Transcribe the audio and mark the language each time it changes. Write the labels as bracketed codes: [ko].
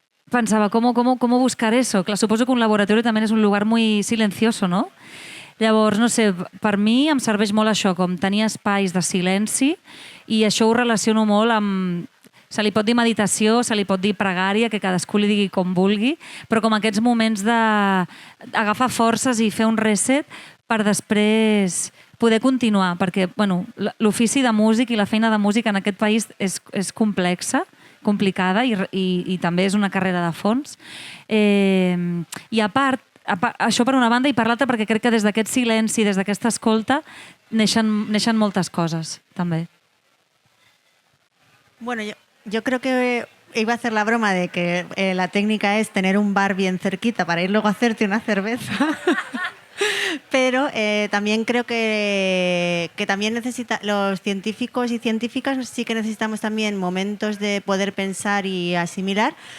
[es] Pensava, ¿cómo buscar eso? [ca] Clar, suposo que un laboratori també és [es] un lugar muy silencioso, [ca] no? Llavors, no sé, per mi em serveix molt això, com tenir espais de silenci, i això ho relaciono molt amb... Se li pot dir meditació, se li pot dir pregària, que cadascú li digui com vulgui, però com aquests moments d'agafar forces i fer un reset per després poder continuar, perquè bueno, l'ofici de músic i la feina de músic en aquest país és complexa, complicada i també és una carrera de fons. I a part, això per una banda, i per l'altra perquè crec que des d'aquest silenci, des d'aquesta escolta, neixen moltes coses, també. [es] Bueno, yo creo que iba a hacer la broma de que la técnica es tener un bar bien cerquita para ir luego a hacerte una cerveza. Pero también creo que también los científicos y científicas sí que necesitamos también momentos de poder pensar y asimilar.